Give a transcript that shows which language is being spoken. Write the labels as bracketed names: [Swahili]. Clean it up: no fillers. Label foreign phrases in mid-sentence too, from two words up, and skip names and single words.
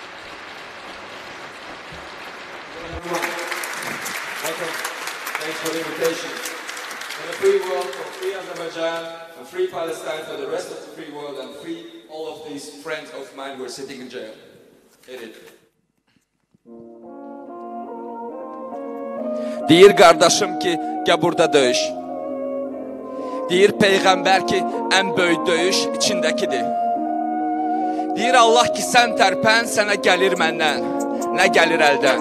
[English] Thanks for the invitation. And a free world for free Azerbaijan, and free Palestine for the rest of the free world, and free all of these friends of mine who are sitting in jail. Hit it. [Azerbaijani] Deyir qardaşım ki, gəl burada döyüş. Deyir Peyğəmbər ki, ən böyük döyüş içindəkidir. Deyir Allah ki, sən tərpən, sənə gəlir məndən, nə gəlir əldən.